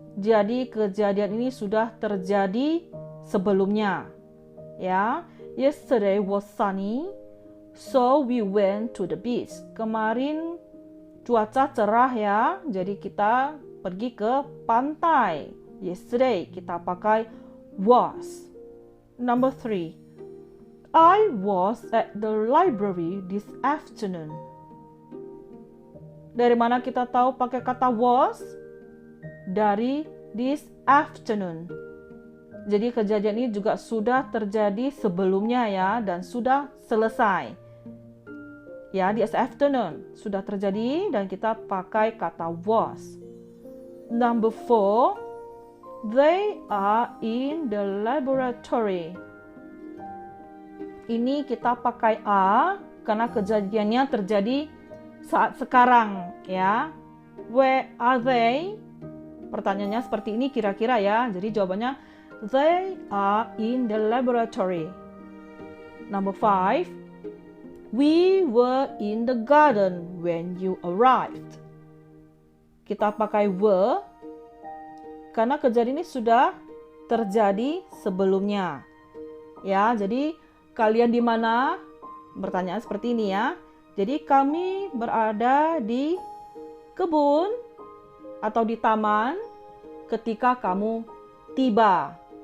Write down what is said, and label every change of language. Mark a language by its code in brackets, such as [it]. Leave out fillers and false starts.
[id] Jadi kejadian ini sudah terjadi sebelumnya. [en] Ya, yesterday was sunny, so we went to the beach. [id] Kemarin cuaca cerah ya, jadi kita pergi ke pantai. [en] Yesterday [id] kita pakai [en] was. Number 3. I was at the library this afternoon. [id] Dari mana kita tahu pakai kata was? Dari [en] this afternoon. [id] Jadi kejadian ini juga sudah terjadi sebelumnya ya, dan sudah selesai. Ya, [en] this afternoon [id] sudah terjadi dan kita pakai kata was. [en] Number 4. They are in the laboratory. [id] Ini kita pakai are karena kejadiannya terjadi saat sekarang ya. [en] Where are they? [id] Pertanyaannya seperti ini kira-kira ya. Jadi jawabannya [en] they are in the laboratory. Number 5. We were in the garden when you arrived. [id] Kita pakai were karena kejadian ini sudah terjadi sebelumnya. Ya, jadi kalian di mana? Pertanyaan seperti ini ya. Jadi kami berada di kebun atau di taman ketika kamu tiba.